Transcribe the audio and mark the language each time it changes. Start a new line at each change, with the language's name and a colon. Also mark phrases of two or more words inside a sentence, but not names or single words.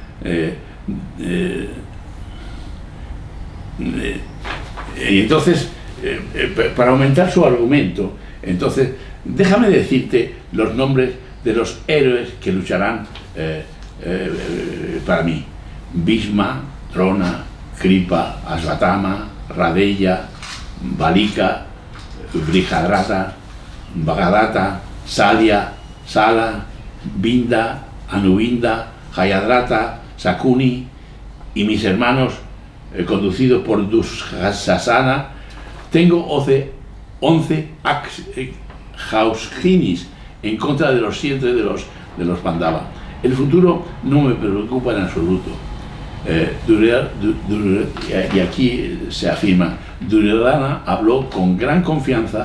Spanish: Y entonces, para aumentar su argumento, entonces, déjame decirte los nombres de los héroes que lucharán para mí: Bhishma, Drona, Kripa, Asvatama, Radella, Valika, Vrihadrata, Bhagadatta, Salya, Sala, Binda, Anubinda, Jayadrata, Sakuni y mis hermanos, conducidos por Dushasana. Tengo 11 Haushinis en contra de los 7 de los Pandava. El futuro no me preocupa en absoluto. Y aquí se afirma, Duryodhana habló con gran confianza.